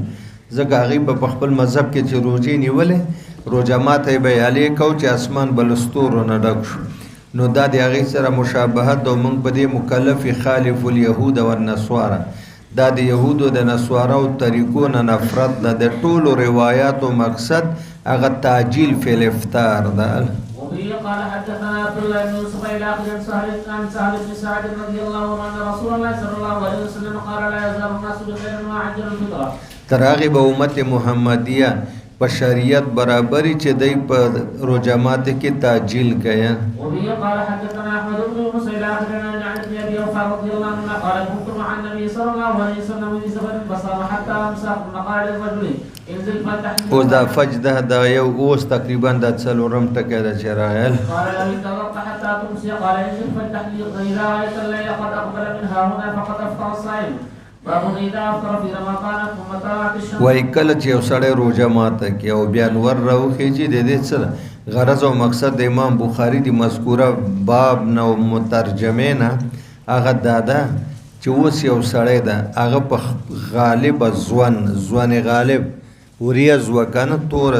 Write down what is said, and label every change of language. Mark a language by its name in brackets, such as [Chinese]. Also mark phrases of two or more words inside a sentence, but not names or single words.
[Pashto] ځکه هغوی په خپل مذهب کې چې روژې نیولې روژه ماته یې به یې کو چې اسمان به له ستورو نه ډک شو نو دا د هغې سره مشابهت او موږ په دې مکلف [Arabic] خالف الیهود والنصارا [Pashto] دا د یهودو د نصاراو طریقو نه نفرت ده. د ټولو روایاتو مقصد هغه [Arabic] تعجیل فی الافطار [Pashto] ده. [Arabic] وبه قال حدثنا عبد الله بن يوسف الى اخر عن سهل بن سعد رضي الله عنه ان رسول الله صلى الله عليه وسلم قال لا يزال الناس بخير ما عجل الفطره. [Pashto] تر هغې به امت محمدیه په شریعت برابري چې دی په روژه ماتې کې تعجیل کوي. [Arabic] وبه قال حدثنا احمد بن يونس الى اخر عن ابن ابي وفاء رضي الله عنه قال كنت مع النبي صلى الله عليه وسلم في سفر فصام حتى امسى ثم قال للرجل انزل فتحت [Pashto] اوس دا فجده دا یو اوس تقریبا دا څلورم ټکی ده چې راغل. [Arabic] قال لو انتظرت حتى تمسي قال انزل فتحت إذا رأيت الليل قد أقبل من هاهنا فقد أفطر الصائم. باب إذا أفطر في رمضان ثم طلعت الشمس. [Pashto] وایي کله چې یو سړی روژه ماته کړي او بیا نور راوخیږي د دې څه غرض او مقصد د امام بخاري د مذکوره باب نه او مترجمې نه هغه دا ده چې اوس یو سړی ده هغه په غالب ځوان غالب وریځ وکنه توره